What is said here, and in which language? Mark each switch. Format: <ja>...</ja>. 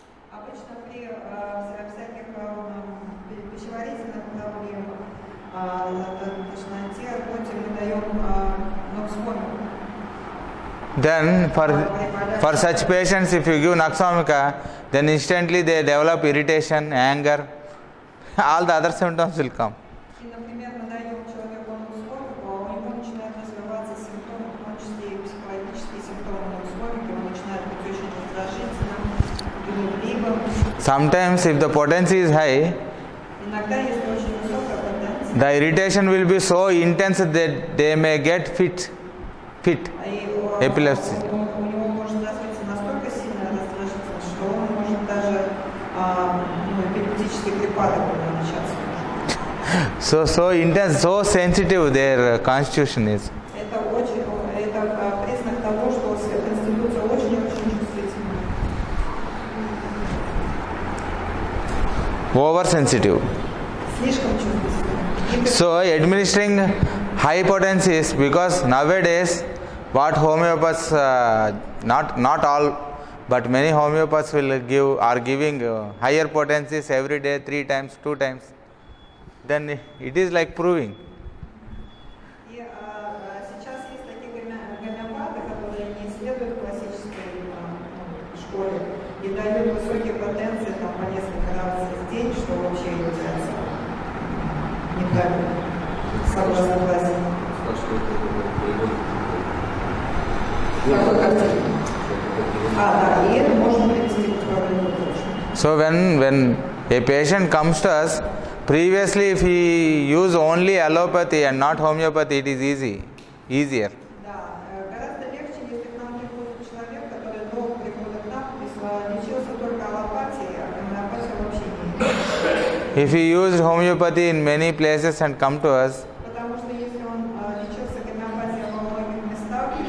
<ru>Обычно при всяких пищеварительных проблемах, тошноте, рвоте мы даем ноксвамик.</ru> <en>Then for such patients, if you give Naxvamika, then instantly they develop irritation, anger, all the other symptoms will come.</en> <ru>И, например, мы даем человеку ноксвамику, а у него начинают развиваться симптомы, в том числе и психологические симптомы ноксвамики, он начинает быть очень раздражительным, гневливым.</ru> <en>Sometimes if the potency is high,</en> <ru>Иногда, если очень высокая потенция,</ru> <en>the irritation will be so intense that they may get fit. Epilepsy.</en> <ru>У него может развиться настолько сильная раздражительность, что он может даже эпилептический припадок начаться.</ru> <en>So intense, so sensitive their constitution is.</en> <ru>Это признак того, что конституция очень-очень чувствительна.</ru> <en>Oversensitive.</en> <ru>Слишком чувствительна.</ru> <en>So administering high potencies, because nowadays what homeopaths, not all, but many homeopaths are giving higher potencies every day, 3 times, 2 times. Then it is like proving.</en> <ru>И сейчас есть такие гомеопаты, которые не следуют классической школе и дают высокие потенции там, по несколько раз в день, что вообще является неправильно. Согласен. Да, и это можно привести к управлению точно.</ru> <en>So when a patient comes to us, previously if he use only allopathy and not homeopathy, it is easier.</en> <ru>Да, гораздо легче, если к нам приходит человек, который долго приходит к нам, лечился только аллопатией, а гомеопатия вообще не.</ru> <en>If he used homeopathy in many places and come to us,</en> <ru>Потому что если он лечился гомеопатией во многих местах,</ru>